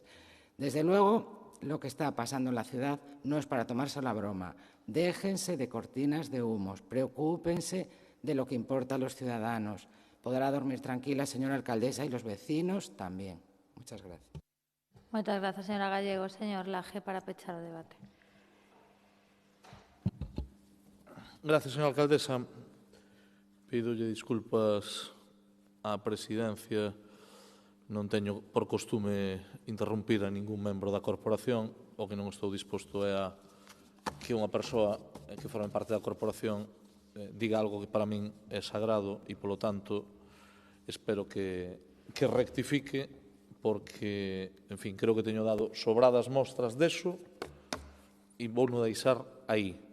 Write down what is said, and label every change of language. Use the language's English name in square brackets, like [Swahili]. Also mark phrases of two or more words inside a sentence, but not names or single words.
[Spanish] Desde luego, lo que está pasando en la ciudad no es para tomarse la broma. Déjense de cortinas de humos, preocúpense de lo que importa a los ciudadanos. Podrá dormir tranquila, señora alcaldesa, y los vecinos también. Muchas gracias. Muchas gracias, señora Gallego. Señor Laje, [Galician] para pechar o debate. [Spanish] Gracias, señora alcaldesa. [Galician] Pídolle disculpas á presidencia. Non teño por costume interrumpir a ningún membro da corporación. O que non estou disposto é a que unha persoa que forme parte da corporación diga algo que para min é sagrado e, polo tanto, espero que rectifique porque, en fin, creo que teño dado sobradas mostras deso e vou no deixar aí.